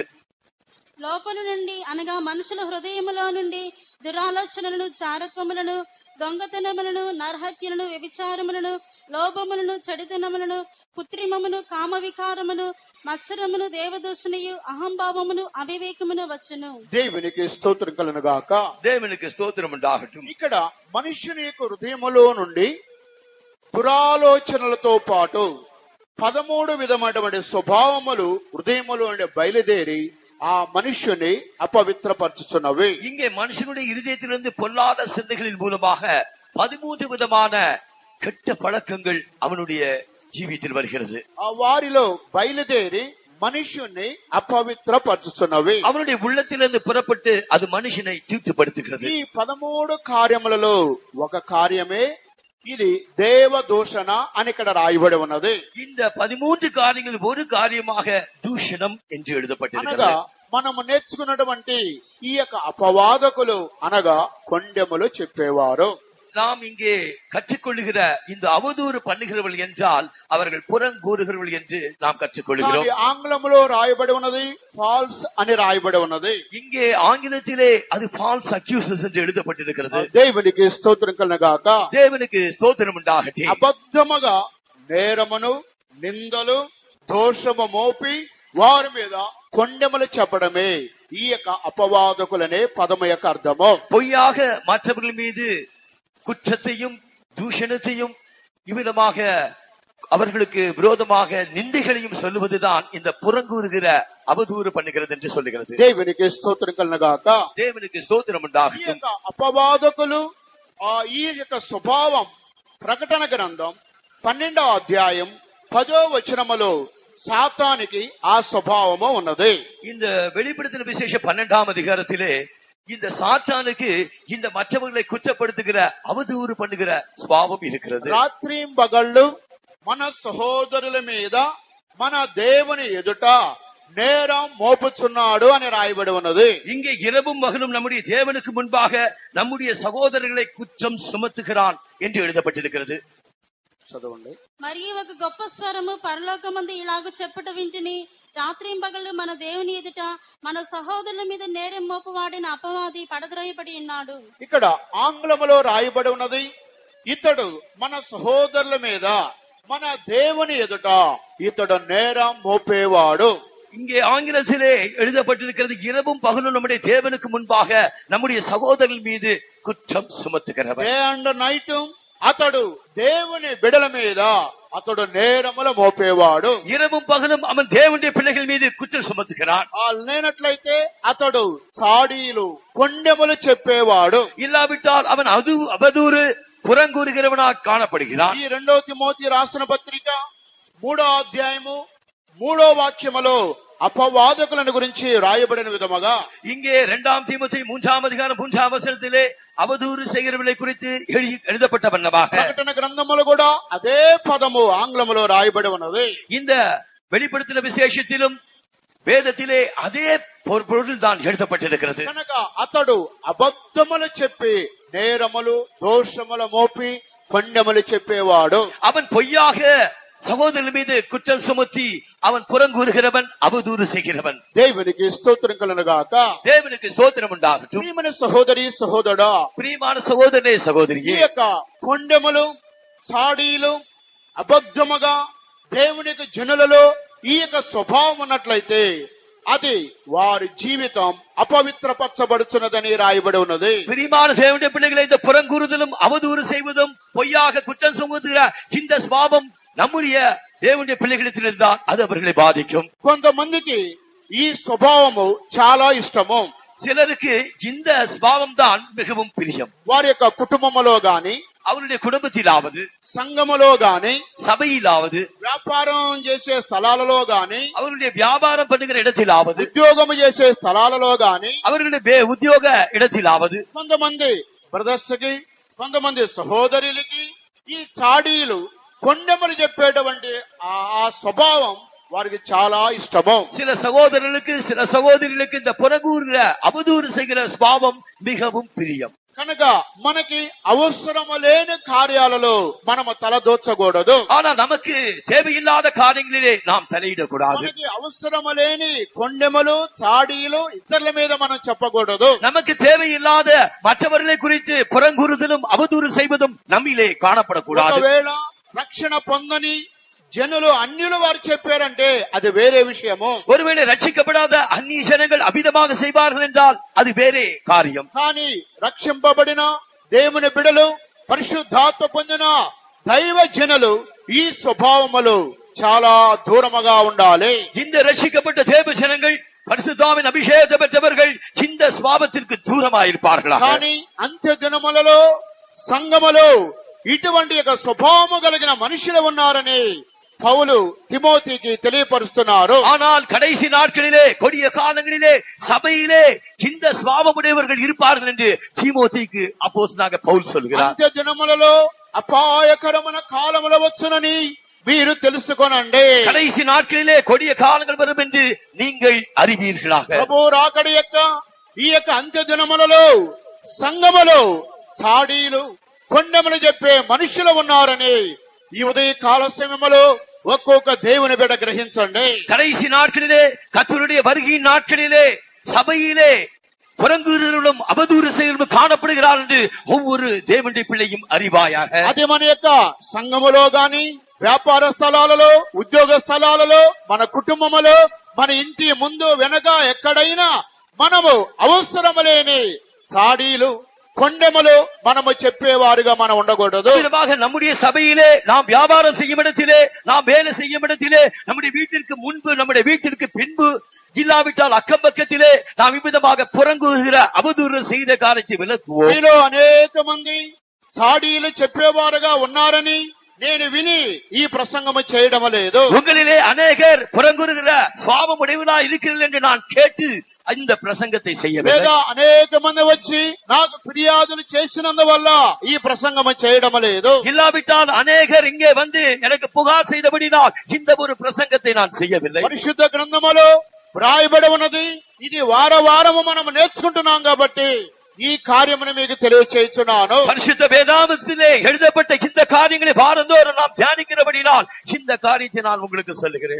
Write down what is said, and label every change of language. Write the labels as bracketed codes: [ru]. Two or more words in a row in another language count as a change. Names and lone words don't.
[te] లోపల నుండి అనగా మనుషుల హృదయములో నుండి దురాలోచనలను, చారత్వములను, దొంగతనములను, నరహత్యలను, వ్యభిచారములను, లోభములను, చెడుతనములను, కృత్రిమమును, కామ వికారమును, మత్సరమును, దేవదూషణయు, అహంభావమును, అవివేకమును వచ్చును. దేవునికి స్తోత్రం కలుగునుగాక. దేవునికి స్తోత్రం ఉండాగట్டும். ఇక్కడ మనుషుని యొక్క హృదయములో నుండి దురాలోచనలతో పాటు 13 విధమైనటువంటి స్వభావములు హృదయములో నుండి బయలుదేరి ఆ మనుష్యుని అపవిత్రపరచుచున్నవి. [ta] இங்கே மனுஷனுடைய இருதயத்திலிருந்து பொல்லாத சிந்தைகளின் மூலமாக 13 விதமான கெட்ட பழக்கங்கள் அவனுடைய జీవితంలో வருகிறது. [te] ఆ వారిలో బయలుదేరి మనుష్యుని అపవిత్రపరచుచున్నవి. [ta] அவனுடைய உள்ளத்திலிருந்து புறப்பட்டு அது மனுஷனை தீட்டுப்படுத்துகிறது. [te] ఈ 13 కార్యములలో ఒక కార్యమే ఇది దేవదూషణ అని ఇక్కడ రాయబడి ఉన్నది. [ta] இந்த 13 காரியங்கள் ஒரு காரியமாக దూషణం என்று எழுதப்பட்டிருக்கிறது. [te] మనము నేర్చుకున్నటువంటి ఈ యొక్క అపవాదకులు అనగా కొండెములు చెప్పేవారు. [ta] நாம் இங்கே கற்றுக்கொள்ளுகிற இந்த அவதூறு பண்ணுகிறவர்கள் என்றால் அவர்கள் புறங்கூறுகிறவர்கள் என்று நாம் కట్టుకొల్లుகிறோம். [te] కానీ ఆంగ్లంలో రాయబడి ఉన్నది ఫాల్స్ అని రాయబడి ఉన్నది. [ta] இங்கே ஆங்கிலத்திலே அது [en] false accusers [ta] என்று எழுதப்பட்டிருக்கிறது. [te] దేవునికి స్తోత్రం కలుగుగాక. [ta] தேவனுக்கு ஸ்தோத்திரம் உண்டாகட்டும். అబద్ధముగా నేరమును నిందలు దోషము మోపి వారి మీద కొండెములు చెప్పడమే ఈ యొక్క అపవాదకులనే పదము యొక్క అర్థము. பொய்யாக மற்றவர்கள் மீது குற்றத்தையும் தூஷணத்தையும் இவ்விதமாக அவர்களுக்கு விரோதமாக நிந்தைகளையும் சொல்லுவதுதான் இந்த புறங்கூறுகிற அவதூறு பண்ணுகிறது என்று சொல்லுகிறது. [te] దేవునికి స్తోత్రం కలుగుగాక. [ta] தேவனுக்கு ஸ்தோத்திரம் [te] ఈ [ta] உண்டாகட்டும். [te] యొక్క అపవాదకులు ఈ యొక్క స్వభావం ప్రకటన గ్రంథం 12వ అధ్యాయం 10వ వచనములో சாத்தானுக்கு ఆ స్వభావము ఉన్నది. [ta] இந்த வெளிப்படுத்தின விசேஷ 12ஆம் அதிகாரத்திலே இந்த சாத்தானுக்கு இந்த மற்றவர்களை குற்றப்படுத்துகிற அவதூறு பண்ணுகிற சுபாவம் இருக்கிறது. [te] రాత్రి పగళ్ళు మన సహోదరుల మీద మన దేవుని ఎదుట నేరం మోపుచున్నాడు అని రాయబడి ఉన్నది. [ta] இங்கே இரவும் பகலும் நம்முடைய தேவனுக்கு முன்பாக நம்முடைய சகோதரர்களை குற்றம் சுமத்துகிறான் என்று எழுதப்பட்டிருக்கிறது. [te] చదవండి. మరియు ఒక గొప్ప స్వరము పరలోకమందు ఇలాగ చెప్పుట వింటిని, రాత్రింబగళ్ళు మన దేవుని ఎదుట మన సహోదరుల మీద నేరం మోపువాడిన అపవాది పడద్రోయబడి ఉన్నాడు. ఇక్కడ ఆంగ్లములో రాయబడి ఉన్నది, ఇతడు మన సహోదరుల మీద మన దేవుని ఎదుట ఇతడు నేరం మోపేవాడు. [ta] இங்கே ஆங்கிலத்திலே எழுதப்பட்டிருக்கிறது, இரவும் பகலும் நம்முடைய தேவனுக்கு முன்பாக நம்முடைய சகோதரர்கள் மீது குற்றம் சுமத்துகிறவர். [en] day and night [te] అతడు దేవుని బిడల మీద అతడు నేరముల మోపేవాడు. [ta] இரவும் பகலும் அவன் தேவனுடைய பிள்ளைகள் மீது குற்றம் சுமத்துகிறான். [te] లేనట్లయితే అతడు చాడీలు కొండెములు చెప్పేవాడు. [ta] இல்லாவிட்டால் அவன் அவதூறு புறங்கூறுகிறவனாக காணப்படுகிறான். [te] ఈ 2వ తిమోతి రాసిన పత్రిక 3వ అధ్యాయము 3వ వాక్యములో అపవాదకులను గురించి రాయబడిన విధముగా [ta] இங்கே 2ஆம் தீமோத்தேயு 3ஆம் அதிகாரம் 3ஆம் வசனத்திலே அவதூறு செய்கிறவர்களை குறித்து எழுதப்பட்ட வண்ணமாக [te] ప్రకటన గ్రంథములో కూడా అదే పదము ఆంగ్లములో రాయబడి ఉన్నది. [ta] இந்த வெளிப்படுத்தின விசேஷத்திலும் வேதத்திலே அதே பொருள் தான் எழுதப்பட்டிருக்கிறது. [te] కనుక అతడు అబద్ధములు చెప్పి నేరములు దోషముల మోపి కొండెములు చెప్పేవాడు. [ta] அவன் பொய்யாக சகோதரன் மீது குற்றம் சுமத்தி அவன் புறங்கூறுகிறவன், அவதூறு செய்கிறவன். [te] దేవునికి స్తోత్రం కలుగుగాక. [ta] தேவனுக்கு ஸ்தோத்திரம் உண்டாகட்டும். [te] ప్రియమైన సహోదరి సహోదరుడా, [ta] பிரியமான సహోదరనే [te] ఈ సహోదరియే, యొక్క కొండెములు చాడీలు అబద్ధముగా దేవునికి జనులలో ఈ యొక్క స్వభావం ఉన్నట్లయితే అది వారి జీవితం అపవిత్రపరచబడుచున్నదని రాయబడి ఉన్నది. [ta] பிரியமான தேவனுடைய பிள்ளைகளை, இந்த புறங்கூறுதலும் அவதூறு செய்வதும் பொய்யாக குற்றம் சுமத்துகிற இந்த சுபாவம் நம்முடைய தேவனுடைய பிள்ளைகளிடத்தில் இருந்தால் அது அவர்களை பாதிக்கும். [te] కొంతమందికి ఈ స్వభావము చాలా ఇష్టము. [ta] சிலருக்கு இந்த சுபாவம் தான் மிகவும் பிரியம். [te] వారి యొక్క కుటుంబములో గాని, [ta] அவருடைய குடும்பத்திலாவது, [te] సంఘములో గాని, [ta] சபையிலாவது, [te] వ్యాపారం చేసే స్థలాలలో గాని, [ta] அவருடைய வியாபாரம் பண்ணுகிற இடத்திலாவது, [te] ఉద్యోగము చేసే స్థలాలలో గాని, [ta] அவர்களுடைய உத்தியோக இடத்திலாவது, [te] కొంతమంది బ్రదర్స్ కి, కొంతమంది సహోదరులకి ఈ చాడీలు కొండెములు చెప్పేటువంటి ఆ స్వభావం వారికి చాలా ఇష్టము. [ta] சில சகோதரர்களுக்கு சில சகோதரிகளுக்கு இந்த புறங்கூறுகிற அவதூறு செய்கிற சுபாவம் மிகவும் பிரியம். [te] కనుక మనకి అవసరము లేని కార్యాలలో మనము తలదోచకూడదు. [ta] ஆனா நமக்கு தேவையில்லாத காரியங்களிலே நாம் தலையிடக்கூடாது. [te] మనకి అవసరము లేని కొండెములు చాడీలు ఇతరుల మీద మనం చెప్పకూడదు. [ta] நமக்கு தேவையில்லாத மற்றவர்களை குறித்து புறங்கூறுதலும் அவதூறு செய்வதும் நம்மிலே காணப்படக்கூடாது. [te] ఒకవేళ రక్షణ పొందని జనులు అన్యులు వారు చెప్పారంటే అది వేరే విషయము. [ta] ஒருவேளை ரட்சிக்கப்படாத அந்நிய ஜனங்கள் அபிதமாக செய்வார்கள் என்றால் அது வேறே காரியம். [te] కానీ రక్షింపబడిన దేవుని బిడలు, పరిశుద్ధాత్మ పొందిన దైవ జనులు ఈ స్వభావములు చాలా దూరముగా ఉండాలి. [ta] இந்த ரட்சிக்கப்பட்ட தேவ ஜனங்கள், பரிசுத்தாவின் அபிஷேகம் பெற்றவர்கள் இந்த சுபாவத்திற்கு தூரமாயிருப்பார்களாக. [te] కానీ అంత్య దినములలో సంఘములో ఇటువంటి ఒక స్వభావము కలిగిన మనుషులు ఉన్నారని పౌలు తిమోతికి తెలియపరుస్తున్నారు. [ta] ஆனால் கடைசி நாட்களிலே, கொடிய காலங்களிலே சபையிலே இந்த சுபாவமுடையவர்கள் இருப்பார்கள் என்று தீமோத்தேயுக்கு அப்போஸ்தலனாக பவுல் சொல்கிறார். [te] అంత్య దినములలో అపాయకరమైన కాలములు వచ్చునని మీరు తెలుసుకొనండి. [ta] கடைசி நாட்களிலே கொடிய காலங்கள் வரும் என்று நீங்கள் அறிவீர்களாக. [te] ప్రభు రాకడ యొక్క ఈ యొక్క అంత్య దినములలో సంఘములో చాడీలు కొండెములు చెప్పే మనుషులు ఉన్నారని ఈ ఉదయ కాల సమయంలో ఒక్కొక్క దేవుని బిడ్డ గ్రహించండి. [ta] கடைசி நாட்களிலே கர்த்தருடைய வருகையின் நாட்களிலே சபையிலே புறங்கூறுகளும் அவதூறு செயலும் காணப்படுகிறார் என்று ஒவ்வொரு தேவனுடைய பிள்ளையும் அறிவாயாக. [te] అది మన యొక్క సంఘములో గాని, వ్యాపార స్థలాలలో, ఉద్యోగ స్థలాలలో, మన కుటుంబములో, మన ఇంటి ముందు వెనక ఎక్కడైనా మనము అవసరము లేని సాడీలు, కొండెములు మనము చెప్పేవారుగా మనం ఉండకూడదు. [ta] நம்முடைய சபையிலே நாம் வியாபாரம் செய்யும் இடத்திலே, நாம் வேலை செய்யும் இடத்திலே, நம்முடைய வீட்டிற்கு முன்பு, நம்முடைய வீட்டிற்கு பின்பு, இல்லாவிட்டால் அக்கம் பக்கத்திலே நாம் இவ்விதமாக புறங்கூறுகிற அவதூறு செய்த காரியத்தை விலக்குவோம். [te] మీలో అనేక మంది సాడీలు చెప్పేవారుగా ఉన్నారని నేను విని ఈ ప్రసంగము చేయడం లేదు. [ta] உங்களிலே அநேகர் புறங்கூறுகிற சுவாபம் உடையவனா இருக்கிறீர்கள் என்று நான் கேட்டு இந்த பிரசங்கத்தை செய்யவில்லை. [te] లేదా అనేక మంది వచ్చి నాకు ఫిర్యాదులు చేసినందువల్ల ఈ ప్రసంగము చేయడం లేదు. [ta] இல்லாவிட்டால் அநேகர் இங்கே வந்து எனக்கு புகார் செய்தபடினால் இந்த ஒரு பிரசங்கத்தை நான் செய்யவில்லை. [te] పరిశుద్ధ గ్రంథములో వ్రాయబడి ఉన్నది. ఇది వారము మనం నేర్చుకుంటున్నాం కాబట్టి ఈ కార్యమును మీకు తెలియచేస్తున్నాను. [ta] பரிசுத்த வேதாகமத்திலே எழுதப்பட்ட இந்த காரியங்களை வாரந்தோறும் நாம் தியானிக்கிறபடினால் இந்த காரியத்தை நான் உங்களுக்கு சொல்லுகிறேன்.